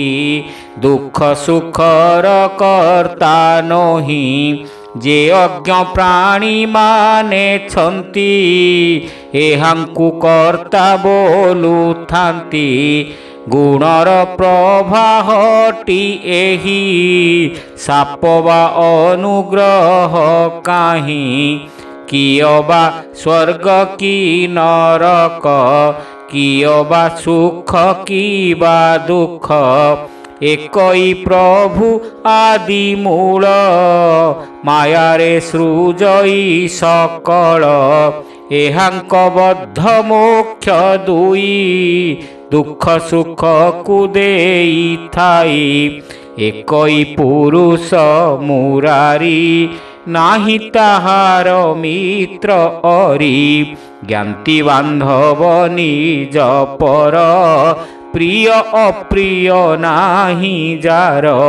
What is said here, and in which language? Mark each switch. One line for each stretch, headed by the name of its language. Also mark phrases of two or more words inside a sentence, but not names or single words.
Odia: ଦୁଃଖ ସୁଖର କର୍ତ୍ତା ନୋହି ଯେ ଅଜ୍ଞ ପ୍ରାଣୀ ମାନେ ଛନ୍ତି ଏହାଙ୍କୁ କର୍ତ୍ତା ବୋଲୁଥାନ୍ତି ଗୁଣର ପ୍ରଭାହଟି ଏହି ସାପ ବା ଅନୁଗ୍ରହ କାହିଁ କିଏ ବା ସ୍ୱର୍ଗ କି ନର୍କ, କିଏ ବା ସୁଖ କି ବା ଦୁଃଖ, ଏକଇ ପ୍ରଭୁ ଆଦି ମୂଳ, ମାୟାରେ ସୃଜଇ ସକଳ, ଏହାଙ୍କ ବଦ୍ଧ ମୋକ୍ଷ ଦୁଇ, ଦୁଃଖ ସୁଖ କୁ ଦେଇ ଥାଇ, ଏକଇ ପୁରୁଷ ମୁରାରି, ନାହିଁ ତାହାର ମିତ୍ର ଅରି, ଜ୍ଞାତି ବାନ୍ଧବ ନିଜ ପର, ପ୍ରିୟ ଅପ୍ରିୟ ନାହିଁ ଯାର,